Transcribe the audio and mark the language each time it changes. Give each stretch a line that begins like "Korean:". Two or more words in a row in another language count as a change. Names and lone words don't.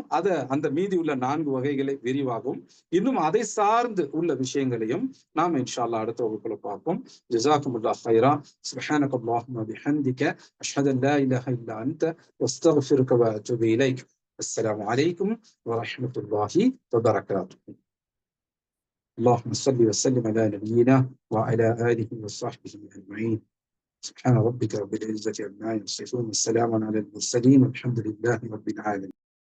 Tamil: அந்த மீதி உள்ள 4 வகைகளை விரிவாகவும், இன்னும் அதை சார்ந்து உள்ள விஷயங்களையும் நாம
Arabic: إن شاء الله
Tamil: அடுத்த வகுப்புல பார்ப்போம்.
Arabic: جزاكم الله خيرا. سبحانك اللهم بحمدك أشهد أن لا إله إلا أنت وأستغفرك و أتوب إليك. السلام عليكم ورحمة الله وبركاته. اللهم صل وسلم على نبينا وعلى آله وصحبه أجمعين. سبحان ربك رب العزة عما يصفون، والسلام على المرسلين، والحمد لله رب العالمين.